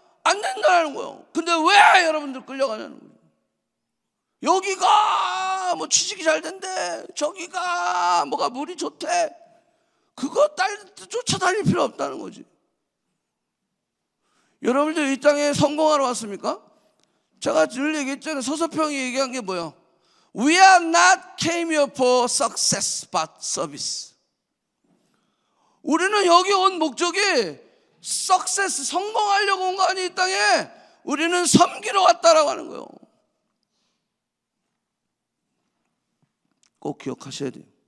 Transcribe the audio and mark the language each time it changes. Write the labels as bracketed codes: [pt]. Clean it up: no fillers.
[ko] 안 된다는 거예요. 근데 왜 여러분들 끌려가냐는 거예요. 여기가 뭐 취직이 잘 된대, 저기가 뭐가 물이 좋대, 그거 쫓아다닐 필요 없다는 거지. 여러분들 이 땅에 성공하러 왔습니까? 제가 늘 얘기했잖아요. 서서평이 얘기한 게 뭐예요? [en] We are not came here for success but service. [ko] 우리는 여기 온 목적이 success, 성공하려고 온 거 아니. 이 땅에 우리는 섬기러 왔다라고 하는 거예요. 꼭 기억하셔야 돼요.